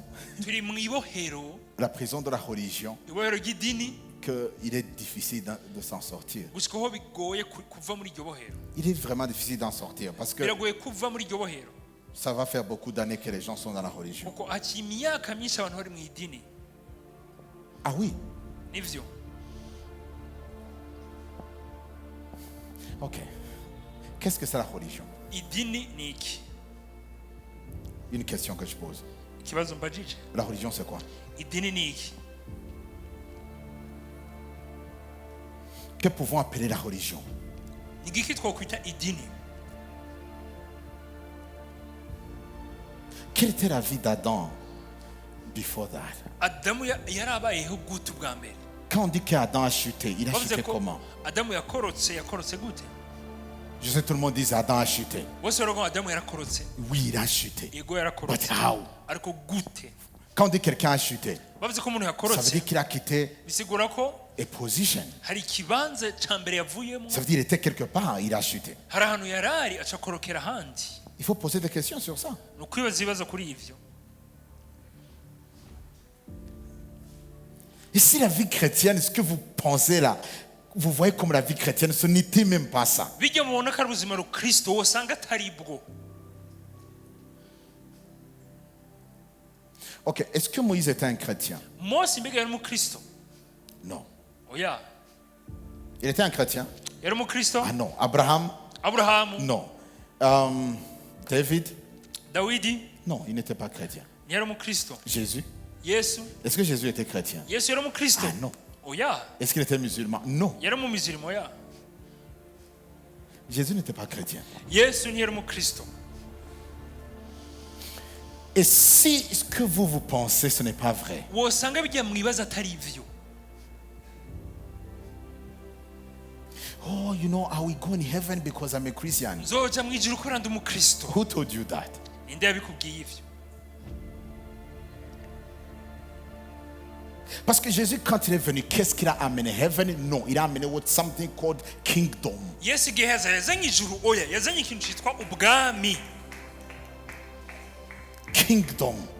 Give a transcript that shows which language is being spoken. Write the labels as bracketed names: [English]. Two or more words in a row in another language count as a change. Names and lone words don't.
[Rundi] Turi mu ibohero, [French] la prison de la religion, [Rundi] ibohero ry'idini, [French] qu'il est difficile de s'en sortir. [Rundi] gushika aho bigoye kuva muri iryo bohero. [French] Il est vraiment difficile d'en sortir parce que [Rundi] Biragoye kuva muri iryo bohero. [French] ça va faire beaucoup d'années que les gens sont dans la religion. [Rundi] Kuko haciye imyaka myinshi abantu bari mu idini. [French] Ah oui, [Rundi] Nivyo. [French] ok. Qu'est-ce que c'est la religion? [Rundi] Idini ni iki? [French] Une question que je pose. [Rundi] Ikibazo mbajije. [French] La religion, c'est quoi? [Rundi] Idini ni iki? [French] Que pouvons appeler la religion? [Rundi] Ni igiki twokwita idini? [French] Quelle était la vie d'Adam [English] before that? [Rundi] Adamu yarabayeho gute ubwa mbere? [French] Quand on dit qu'Adam a chuté, il a [Rundi] Bavuze [French] chuté [Rundi] ko [French] comment? [Rundi] Adamu yakorotse gute? [French] Je sais tout le monde dit Adam a chuté. [Rundi] Bose baravuga ngo Adamu yarakorotse. [French] Oui, il a chuté. [Rundi] Yego yarakorotse. [English] But how? [Rundi] Ariko gute? [French] Quand on dit quelqu'un a chuté, [Rundi] Bavuze ko umuntu [French] ça veut [Rundi] yakorotse [French] dire qu'il a quitté [Rundi] bisigura ko [English] a position. [Rundi] hari ikibanza ca mbere yavuyemo, [French] Ça veut dire qu'il était quelque part, il a chuté. [Rundi] hari ahantu yarari aca akorokera ahandi. [French] Il faut poser des questions sur ça. [Rundi] Ni ukwibaza ibibazo kuri ivyo. [French] Et si la vie chrétienne, ce que vous pensez là, vous voyez comme la vie chrétienne, ce n'était même pas ça. [Rundi] Bijya mubona ko ari ubuzima Kristo wosanga atari bwo. [French] Ok, est-ce que Moïse était un chrétien? [Rundi] Mose mbega yari umukristo? [French] Non. [Rundi] Oya, [French] Il était un chrétien? Ah non. Abraham? Non. David? Non, il n'était pas chrétien. Jésus? Est-ce que Jésus était chrétien? Ah non. Est-ce qu'il était musulman? Non. Jésus n'était pas chrétien. Et si ce que vous pensez, ce n'est pas vrai, [English] oh, you know, I will go in heaven because I'm a Christian. Who told you that? [French] Parce que Jésus, quand il est venu, qu'est-ce qu'il a amené? Heaven? Non, il a amené [English] what something called kingdom. Kingdom.